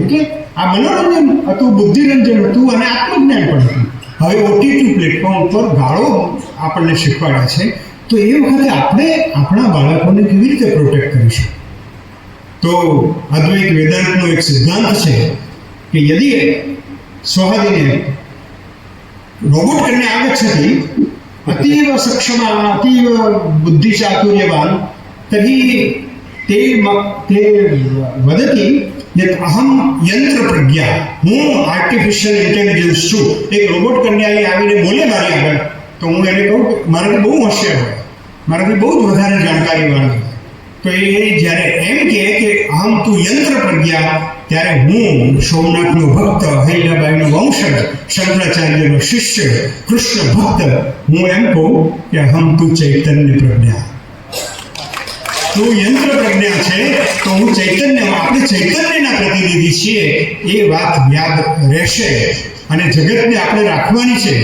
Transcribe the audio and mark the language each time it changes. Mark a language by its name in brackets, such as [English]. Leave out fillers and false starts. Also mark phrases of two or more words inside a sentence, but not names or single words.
[Gujarati] એટલે આ મનોરંજન હતું, બુદ્ધિરંજન હતું અને આત્મજ્ઞાન પણ હતું. હવે ઓટીટી પ્લેટફોર્મ પર ગાળો આપણને શીખવાડ્યા છે, તો એ વખતે આપણે આપણા બાળકોને કેવી રીતે પ્રોટેક્ટ કરીશું? તો અદ્વૈત વેદાંતનો એક સિદ્ધાંત છે [Sanskrit] कि यदि स्वहदिने रोबोट कन्या आगच्छति अतीव सक्षमा अतीव बुद्धिचातुर्यवान् तर्हि ते वदति यत् अहं यंत्रप्रज्ञा हूँ [English] artificial intelligence [Sanskrit] छूँ। एक रोबोट कन्या [Gujarati] आવીને બોલે મારી આગળ તો હું એને કહું મારાથી બહુ હોશિયાર હોય, મારાથી બહુ જ વધારે જાણકારીવાળો હોય, તો એ જ્યારે એમ કહે કે [Sanskrit] અહમ તું યંત્ર પ્રજ્ઞા, [Gujarati] ત્યારે હું સોમનાથનો ભક્ત, અહિલ્યાબાઈનો વંશજ, શંકરાચાર્યનો શિષ્ય, કૃષ્ણ ભક્ત, હું એમ કહું કે [Sanskrit] અહમ તું ચૈતન્ય પ્રજ્ઞા, [Gujarati] તું યંત્ર પ્રજ્ઞા છે તો હું ચૈતન્ય, આપણે ચૈતન્યના પ્રતિનિધિ છીએ, એ વાત યાદ રહેશે અને જગતને આપણે રાખવાની છે.